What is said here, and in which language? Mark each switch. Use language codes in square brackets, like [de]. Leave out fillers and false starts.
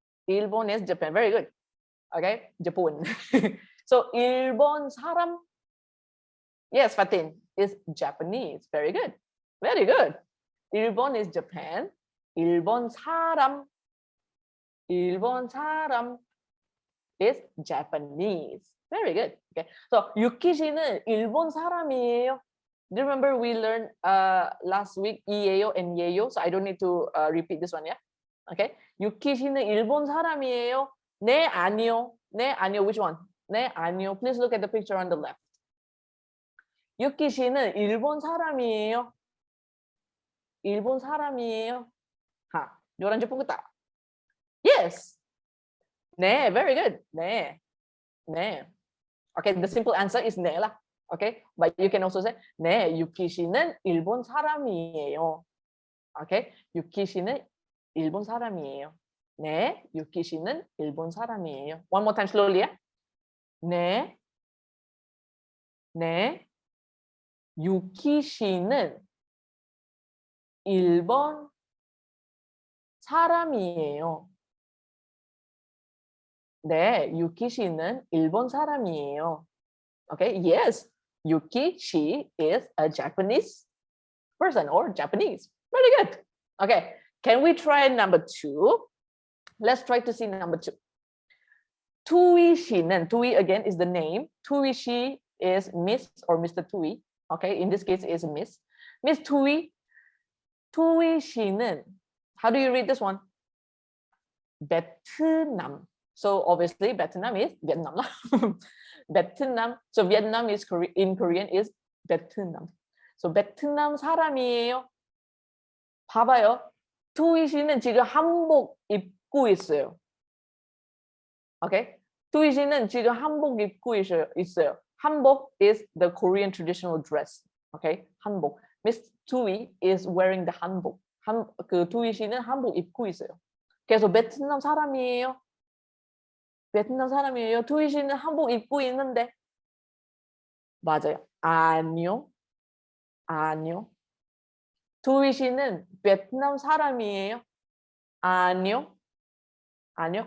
[en] 일본 is Japan. Very good. Okay, Japan. So [ko] 일본 사람. [en] Yes, Fatin is Japanese. Very good. Very good. 일본 is Japan. [ko] 일본 사람. 일본 사람 [en] is Japanese. Very good. Okay. [ko] So 유키 씨는 일본 사람이에요. [en] Do you remember we learned last week 이에요 and 예요? So I don't need to repeat this one, yeah? Okay. [ko] 유키 씨는 일본 사람이에요. 네, 아니요. 네, 아니요. [en] Which one? [ko] 네, 아니요. [en] Please look at the picture on the left. [ko] 유키 씨는 일본 사람이에요. 일본 사람이에요. 하, [ms] orang Jepun ke tak? [en] Yes. [ko] 네, [en] very good. [ko] 네. 네. [en] Okay, the simple answer is 네 lah. Okay, but you can also say [ko] 네, 유키 씨는 일본 사람이에요. Okay, 유키 씨는 일본 사람이에요. 네, 유키 씨는 일본 사람이에요. [en] One more time slowly, yeah? [ko] 네. 네. 유키 씨는 일본 사람이에요. 네, 유키 씨는 일본 사람이에요. [en] Okay, yes, Yuki, she is a Japanese person or Japanese. Very good. Okay, can we try number 2? Let's try to see number 2. Tui 씨는, Tui again is the name. Tui she is Miss or Mr. Tui. Okay, in this case is Miss. Miss Tui. Tui 씨는, how do you read this one? Vietnam. So obviously Vietnam is Vietnam. Vietnam. So Vietnam is in Korean is Vietnam. [ko] So 베트남 사람이에요. 봐봐요. 투이 씨는 지금 한복 입고 있어요. [en] Okay? [ko] 투이 씨는 지금 한복 입고 있어요. [en] 한복 is the Korean traditional dress. Okay? 한복. Miss Tui is wearing the 한복. [ko] 그 투이 씨는 한복 입고 있어요. 그래서 베트남 사람이에요. 베트남 사람이에요. 투이 씨는 한복 입고 있는데. 맞아요. 아니요. 아니요. 투이 씨는 베트남 사람이에요. 아니요. 아니요.